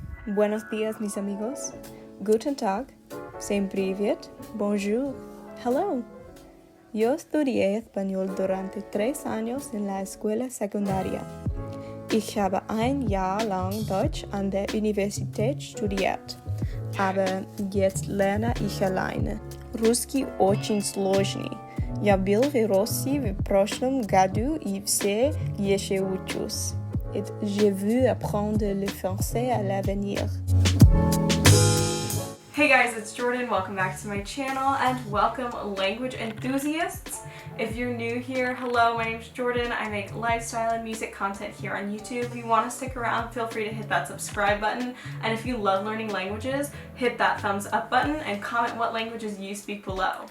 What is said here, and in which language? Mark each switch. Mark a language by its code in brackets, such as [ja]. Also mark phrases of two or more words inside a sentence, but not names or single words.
[es] Buenos días, mis amigos. [de] Guten Tag. [ru] Всем привет. [fr] Bonjour. Hello. [es] Yo estudié español durante 3 años en la escuela secundaria. [de] Ich habe ein Jahr lang Deutsch an der Universität studiert, aber jetzt lerne ich alleine. [ru] Русский очень сложный. Я был в России в прошлом году и все еще учусь. [fr] Et je veux apprendre le français à l'avenir. [en] Hey guys, it's Jordan. Welcome back to my channel and welcome language enthusiasts. If you're new here, hello, my name's Jordan. I make lifestyle and music content here on YouTube. If you want to stick around, feel free to hit that subscribe button. And if you love learning languages, hit that thumbs up button and comment what languages you speak below.